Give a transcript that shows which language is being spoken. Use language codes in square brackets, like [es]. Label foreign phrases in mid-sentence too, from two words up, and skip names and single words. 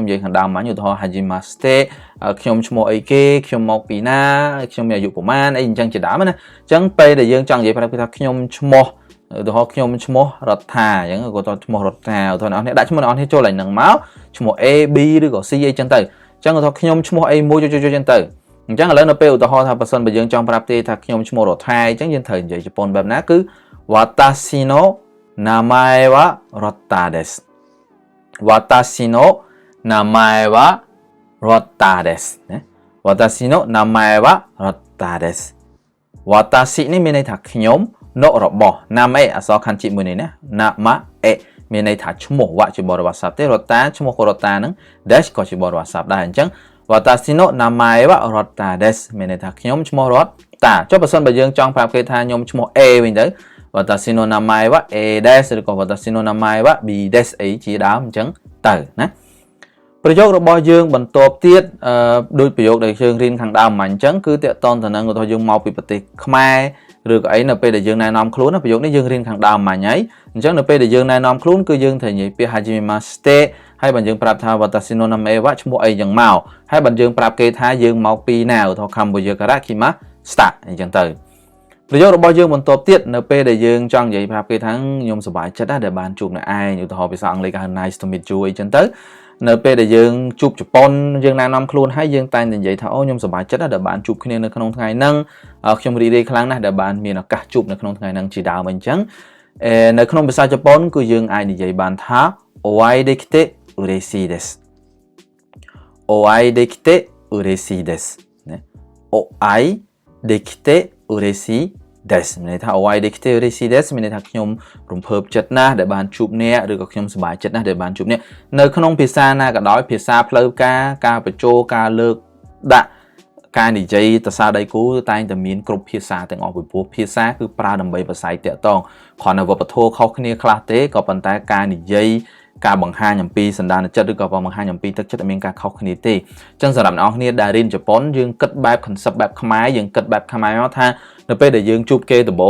[km] និយាយខាងដើមមិញឧទាហរណ៍ hajimemashite ខ្ញុំឈ្មោះអីគេខ្ញុំមកពីណាខ្ញុំមានអាយុប្រហែលអីអញ្ចឹងជាដើមណាអញ្ចឹងពេលដែលយើងចង់និយាយប្រាប់គេថាខ្ញុំឈ្មោះឧទាហរណ៍ខ្ញុំឈ្មោះរដ្ឋាអញ្ចឹងគាត់ឈ្មោះរដ្ឋាឧទាហរណ៍អ្នកនរដាក់ឈ្មោះអ្នកនរចូលឡើងហ្នឹងមកឈ្មោះ A B ឬក៏ C អីចឹងទៅអញ្ចឹងឧទាហរណ៍ខ្ញុំឈ្មោះអីមួយចូលចឹងទៅអញ្ចឹងឥឡូវនៅពេលឧទាហរណ៍ថាបើសិនបើយើងចង់ប្រាប់ទេថាខ្ញុំឈ្មោះរដ្ឋាអញ្ចឹងយើងត្រូវនិយាយជប៉ុនបែបណាគឺ [ja] 私の名前は Rotta です私の名前は Rotta です [km] ណា [ja] 私の名前は Rotta です [km] watashi នេះមានន័យថាខ្ញុំno របស់ namae អក្សរខណ្ឌជីមួយនេះណា namae មានន័យថាឈ្មោះវៈជាបរិបទសព្ទទេ Rotta ឈ្មោះ Rotta ហ្នឹង dash ក៏ជាបរិបទសព្ទដែរអញ្ចឹង [ja] 私の名前は Rotta です [km] មានន័យថាខ្ញុំឈ្មោះ Rotta ចុះបើសិនបើយើងចង់ប្រាប់គេថាខ្ញុំឈ្មោះ A វិញ ទៅ [ja] 私の名前は A です [km] ឬក៏ [ja] 私の名前は B です [km] អីជាដើមអញ្ចឹងទៅណាប្រយោគរបស់យើងបន្ទាប់ទៀតដូចប្រយោគដែលយើងរៀនខាងដើមមកអញ្ចឹងគឺតកតងទៅនឹងឧទាហរណ៍យើងមកពីប្រទេសខ្មែរឬ ក៏អីនៅពេលដែលយើងណែនាំខ្លួនប្រយោគនេះយើងរៀនខាងដើមមកហើយអញ្ចឹងនៅពេលដែលយើងណែនាំខ្លួនគឺយើងត្រូវនិយាយពាក្យ hajimemashite ហើយបើយើងប្រាប់ថា [ja] 私の名前は [km] ឈ្មោះអី យ៉ាងមកហើយបើយើងប្រាប់គេថាយើងមកពីណាឧទាហរណ៍ [ja] Cambodia kara kimashita [km] អញ្ចឹងទៅប្រយោគរបស់យើងបន្ទាប់ទៀតនៅពេលដែលយើងចង់និយាយប្រាប់គេថាខ្ញុំសប្បាយចិត្តណាស់ដែលបានជួបអ្នកឯងឧទាហរណ៍ភាសាអង់គ្លេសគេហៅ [en] nice to meet you [km] អីចឹងទៅនៅពេលដែលយើងជួបជប៉ុនយើងណែនាំខ្លួនហើយយើងតែងតែនិយាយថាអូខ្ញុំសប្បាយចិត្តណាស់ដែលបានជួបគ្នានៅក្នុងថ្ងៃហ្នឹងខ្ញុំរីករាយខ្លាំងណាស់ដែលបានមានឱកាសជួបនៅក្នុងថ្ងៃហ្នឹងជាដើមអញ្ចឹងនៅក្នុងភាសាជប៉ុនគឺយើងអាចនិយាយបានថា [ja] お会いできて嬉しいですお会いできて嬉しいです [km] ណា [ja] お会いできて嬉しいです [km] មានន័យថា [ja] お会いできて嬉しいです [km] មានន័យថាខ្ញុំរំភើបចិត្តណាស់ដែលបានជួបអ្នកឬក៏ខ្ញុំសប្បាយចិត្តណាស់ដែលបានជួបអ្នកនៅក្នុងភាសាណាក៏ដោយភាសាផ្លូវការបញ្ចូលការលើកដាក់ការនិយាយទៅសារដៃគូតែងតែមានគ្រប់ភាសាទាំងអស់ពីព្រោះ ភាសាគឺប្រើដើម្បីប្រស័យតាក់ទងគ្រាន់តែវប្បធម៌ខុសគ្នាខ្លះទេក៏ប៉ុន្តែការនិយាយការបង្ហាញអំពីសន្តានចិត្តឬក៏បង្ហាញអំពីទឹកចិត្តមានការខុសគ្នាទេអញ្ចឹងសម្រាប់អ្នកនរគ្នាដែលរៀនជប៉ុនយើងគិតបែប concept បែបខ្មែរយើងគិតបែបខ្មែរមកថានៅពេលដែលយើងជួបគេដំបូង